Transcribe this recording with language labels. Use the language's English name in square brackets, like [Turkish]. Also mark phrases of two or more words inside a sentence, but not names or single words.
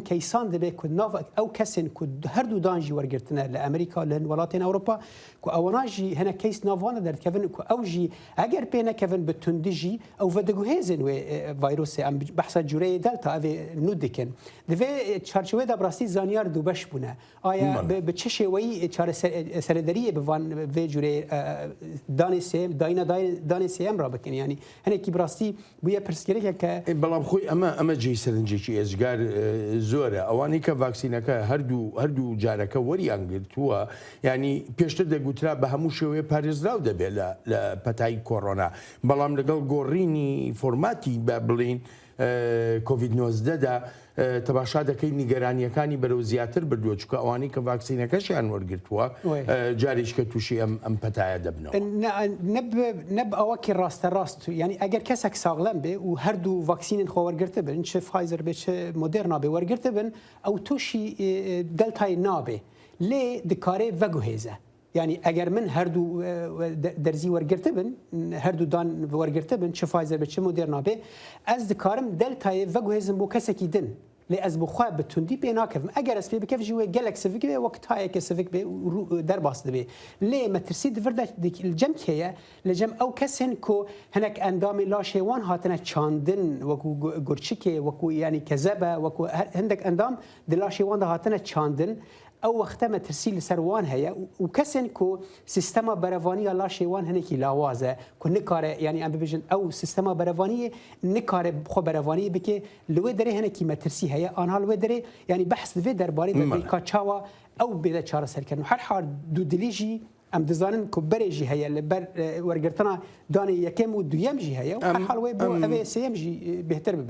[Kurdish] کەیسان دەبێت کو ناو ئەو کەسن کو هەردوو دانژی وەرگرتنە لە ئەمریکا لە وڵاتین ئەوروپا کو ئەوەناژی هەنە کەیس ناوانە دەرکەون کو ئەوژی ئەگەر پێ نەکەون بە توندژی ئەو ڤەدەگوهێزن وێ ڤایرۆسێ ئەم بەحسا جورەیە دەلتا ئەوێ نو دکن دەوێ چارچوێدا بڕاستی زانیار دوو بەش بوونە ئایا بە چه شێوەی سەرەدەریە بوان vê cürê danê sêm dayîna danê sêm ra bikin yanî hinekî bi rastî bûye pirsgirêkeke [Central Kurdish] بەڵام خۆی ئەمە جێی سەرنجێکی ئێزگار زۆرە ئەوانەی کە ڤاکسینەکە هەردوو جارەکە وەریان گرتووە ینی پێشتر دەگوترا بە هەموو شێوەیە پارێزراو دەبێت لە پەتای کۆڕۆنا بەڵام لەگەڵ گۆڕینی فۆرماتی بە بڵین کۆڤید 19دا تەباشا دەکەی نیگەرانیەکانی بەرەو زیاتر بردووە چکە ئەوانەی کە ڤاکسینەکەشیان وەرگرتووە جاریشکە تووشی ئەم پەتایە دەبنەوە [Kurdish] نەب ئەوەکی ڕاستە ڕاست ینی ئەگەر کەسێک ساغڵەم بێ و هەردوو ڤاکسینن خۆ وەرگرتە بن چه فایزەر بێ چه مۆدێرنا بێ وەرگرتە بن ئەو تووشی دەلتای نابێ لێ دکارێ ڤەگوهێزە yani eger min herdû derzî wergirte bin herdû dan wergirte bin çi Pfizer be çi Moderna be ez dikarim deltayê veguhêzim bû kesekî din lê ez bi xwe bi tundî pê nakevim eger ez pê bikev jî wê gelek sivik bê wek tayeke sivik bê derbas dibe lê me tirsî divir de cem keye li cem ew kesên ku hinek endamê laşê wan hatine çandin wekû gurçikê wekû yanî kezebe wekû hindek endam di laşê wan de hatine çandin ئەو وەختە مەترسی لەسەر وان هەیە و کەسێن کو سیستەما بەرەوانیە لاشێ وان هەنێکی لاوازە کو نکارە ینی ئەم ببێژن ئەو سیستەما بەرەوانیە نکارێ خۆ بەرەوانی بکێ لەوێ دەرێ هەنێکی مەترسی هەیە ئانها لەوێ دەرێ ینی بەحث دەوێ دەربارەی بەریکا چاوە ئەو بێدە چارەسەرکردن و هەر حال دوو دلیژی ئەم دەزانن کو بەرێژی هەیە لە بەر وەرگرتنا دانێ یەکەم و دویەمژی هەیە و هەر حال وێ بۆ ئەوێ سێەمژی بهتر ببە